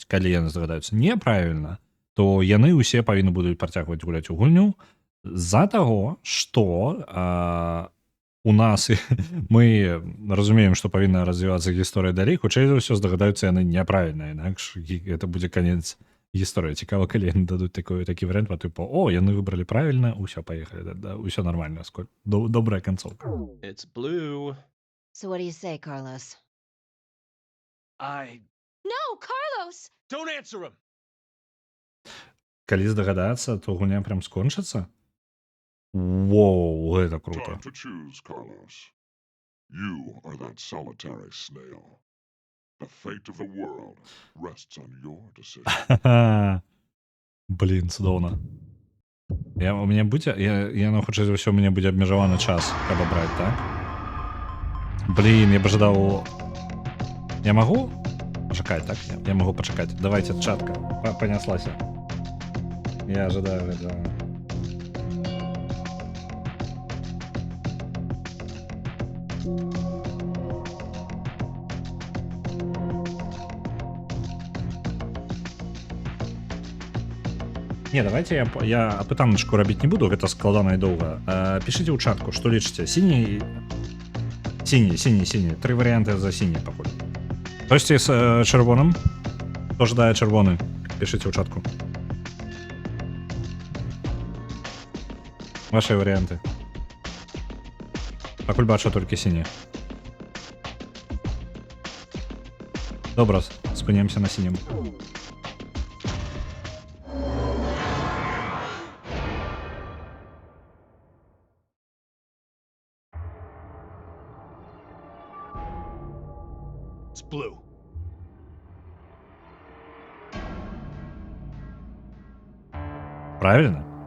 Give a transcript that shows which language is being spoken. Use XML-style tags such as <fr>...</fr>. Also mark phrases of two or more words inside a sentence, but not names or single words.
<be>Калі яны здагадаюцца неправільна, то яны ўсе павінны будуць працягваць гуляць у гульню з-за таго, што у нас мы разумеем, што павінна развівацца гісторыя далей, хутчэй за ўсё здагадаюцца яны няправільна, інакш гэта будзе канец гісторыя. Цікава, калі яны дадуць такі варыянт, тыпу, яны выбралі правільна, ўсё, паехалі, ўсё нормально, добрая канцоўка.</be> <en>It's blue. So what do you say, Carlos? No, Carlos! Don't answer him!</en> <be>Калі здагадацца, то гульня прям скончыцца? Воу, гэта круто.</be> <en>Time to choose, Carlos. You are that solitary snail. The fate of the world rests on your decision.</en> <be>Блін, цудоўна. У мяне будзе ну хутчэй за ўсё у мяне будзе абмежаваны час, каб абраць, так? Блін, я б жадаў... Я магу пачакаць, так? Я магу пачакаць. Давайте, чатка, паняслася.</be> <ru>Я ожидаю этого.</ru> <be>Не, давайте я апытаночку рабіць не буду, гэта складана і доўга. Пішыце ў чатку, што лічыце. Сіні. Тры варыянты за сіні пакуль. Хтосьці з чырвоным? Хто жадае чырвоны? Пішыце ў чатку. Ваши варыянты. Пакуль бачу толькі сіні. Добра, спынемся на сінім.</be> <en>It's blue.</en> <ru>Правильно?</ru>